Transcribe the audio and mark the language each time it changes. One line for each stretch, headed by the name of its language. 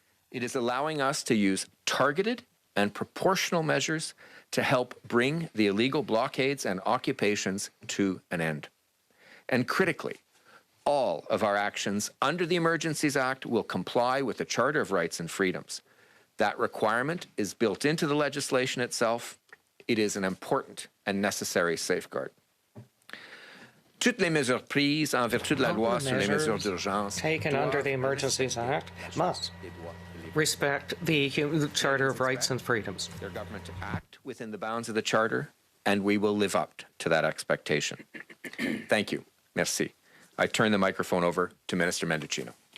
English: It is allowing us to use targeted and proportional measures to help bring the illegal blockades and occupations to an end. And critically, all of our actions under the Emergencies Act will comply with the Charter of Rights and Freedoms. That requirement is built into the legislation itself. It is an important and necessary safeguard.
French: Toutes les mesures prises en vertu de la loi sur les mesures d'urgence
English: taken under the Emergencies Act must respect the Charter of Rights and Freedoms. Their government to act within the bounds of the Charter, and we will live up to that expectation. Thank you. Merci. I turn the microphone over to Minister Mendicino.